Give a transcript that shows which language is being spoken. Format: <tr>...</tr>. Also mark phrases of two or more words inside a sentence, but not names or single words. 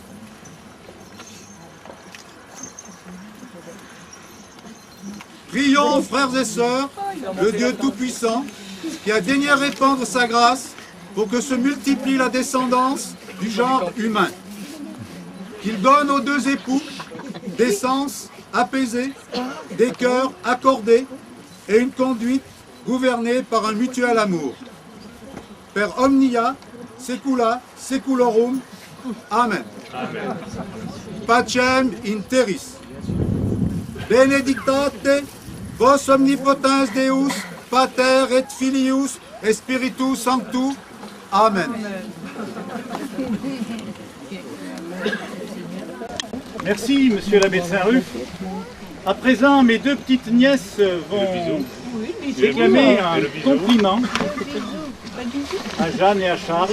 <fr>Prions, frères et sœurs, le Dieu Tout-Puissant, qui a daigné répandre sa grâce pour que se multiplie la descendance du genre humain. Qu'il donne aux deux époux des sens apaisés, des cœurs accordés et une conduite gouvernée par un mutuel amour.</fr> <la>Per omnia, secula, seculorum. Amen. Amen. Pacem in terris. Benedictate vos omnipotens Deus, Pater et Filius et Spiritus Sanctus. Amen.</la> <fr>Merci, monsieur l'abbé de Saint-Ruf. À présent, mes deux petites nièces vont réclamer un compliment à Jeanne et à Charles.</fr>